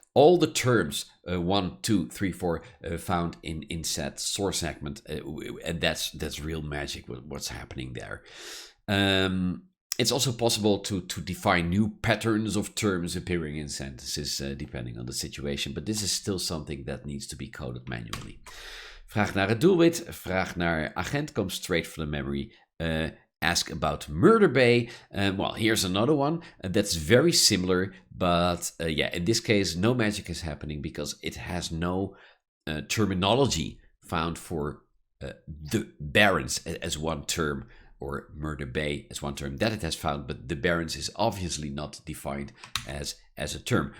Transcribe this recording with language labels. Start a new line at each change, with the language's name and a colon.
English: all the terms 1, 2, 3, 4 found in said source segment, and that's real magic. What's happening there? It's also possible to define new patterns of terms appearing in sentences depending on the situation, but this is still something that needs to be coded manually.
Dutch: Vraag naar het doelwit, vraag naar agent
English: comes straight from the memory. Ask about Murder Bay. Well, here's another one that's very similar, but yeah, in this case, no magic is happening because it has no terminology found for the Barrens as one term, or Murder Bay as one term that it has found, but the Barrens is obviously not defined as a term.